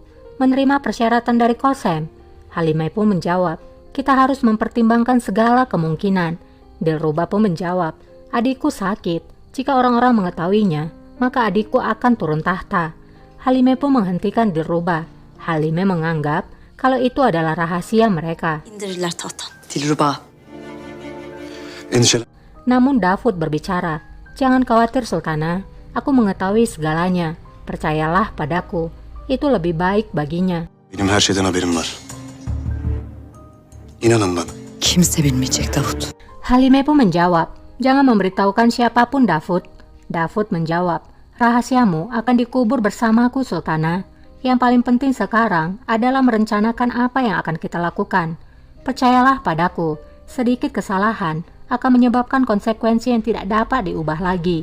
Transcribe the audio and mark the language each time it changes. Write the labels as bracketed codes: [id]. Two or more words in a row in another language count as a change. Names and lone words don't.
[id] Menerima persyaratan dari Kosem? Halime pun menjawab, kita harus mempertimbangkan segala kemungkinan. Dilruba pun menjawab, adikku sakit. Jika orang-orang mengetahuinya, maka adikku akan turun tahta. Halime pun menghentikan Dilruba. Halime menganggap kalau itu adalah rahasia mereka. [tr] İndirirler tahttan. Dilruba. Endişelenme. [id] Namun Davud berbicara, "Jangan khawatir Sultana, aku mengetahui segalanya. Percayalah padaku, itu lebih baik baginya." [tr] Benim her şeyden haberim var. İnanın bana. Kimse bilmeyecek Davut. [id] Halime pun menjawab, "Jangan memberitahukan siapapun Davud." Davud menjawab, "Rahasiamu akan dikubur bersamaku Sultana. Yang paling penting sekarang adalah merencanakan apa yang akan kita lakukan. Percayalah padaku, sedikit kesalahan akan menyebabkan konsekuensi yang tidak dapat diubah lagi."